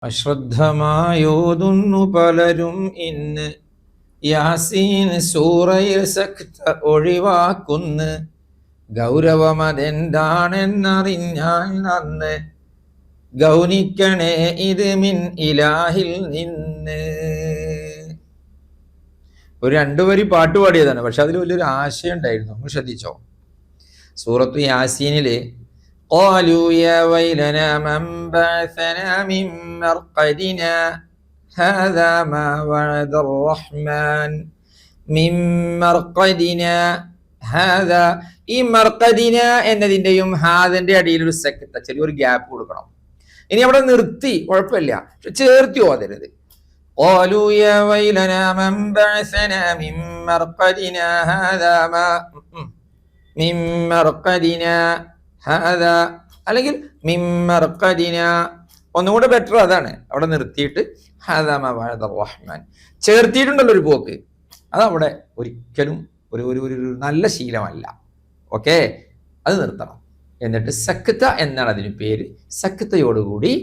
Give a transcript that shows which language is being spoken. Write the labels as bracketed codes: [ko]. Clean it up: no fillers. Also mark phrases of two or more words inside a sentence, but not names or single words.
[ml] അശ്രദ്ധമായോതുന്നു പലരും ഇന്ന് യാസീൻ സൂറയിൽ സക്ത ഒഴിവാക്കുന്ന് ഗൗരവമതെന്താണെന്നറിഞ്ഞാൽ നന്ന് ഗൗനിക്കണേ ഇത് മിൻ ഇലാഹിൽ നിന്ന്. ഒരു രണ്ടുപേരി പാട്ട് പാടിയതാണ്, പക്ഷെ അതിൽ വലിയൊരു ആശയം ഉണ്ടായിരുന്നു. നമ്മൾ ശ്രദ്ധിച്ചോ? സൂറത്തു യാസീനില് [ar] قالوا يا ويلنا من بعثنا من مرقدنا هذا ما وعد الرحمن من مرقدنا هذا. [ml] ഈ മർക്കദിന എന്നതിൻ്റെയും ഹാദിന്റെ അടിയിൽ ഒരു സെക്കൻഡ് ചെറിയൊരു ഗ്യാപ്പ് കൊടുക്കണം. ഇനി അവിടെ നിർത്തി കുഴപ്പമില്ല, പക്ഷെ ചേർത്തി ഓതരുത്. [ar] قالوا يا ويلنا من بعثنا من مرقدنا هذا ما من مرقدنا ഹാദ അല്ലെങ്കിൽ മിമ്മർഖദിന. [ml] ഒന്നുകൂടെ ബെറ്റർ അതാണ്. അവിടെ നിർത്തിയിട്ട് [ar] هذا ما وعد الرحمن [ml] ചേർത്തിയിട്ടുണ്ടല്ലോ ഒരു പോക്ക്. അതവിടെ ഒരിക്കലും ഒരു നല്ല ശീലമല്ല. ഓക്കെ, അത് നിർത്തണം. എന്നിട്ട് സക്ത എന്നാണ് അതിന് പേര്.